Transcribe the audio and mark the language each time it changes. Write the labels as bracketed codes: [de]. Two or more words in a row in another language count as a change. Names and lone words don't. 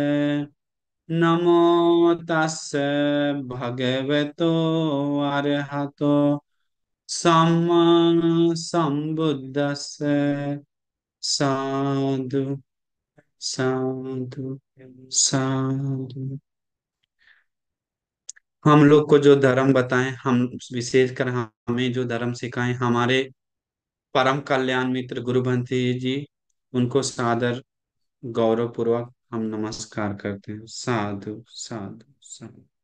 [pi] नमो तस्से भगवतो अरहतो सम्मा संबुद्दस्से। साधु साधु साधु। [hi] हम लोग को जो धर्म बताएं, हम विशेषकर हमें जो धर्म सिखाएं, हमारे परम कल्याण मित्र गुरु बंसी जी, उनको सादर गौरव पूर्वक हम नमस्कार करते हैं। [pi] साधु साधु साधु।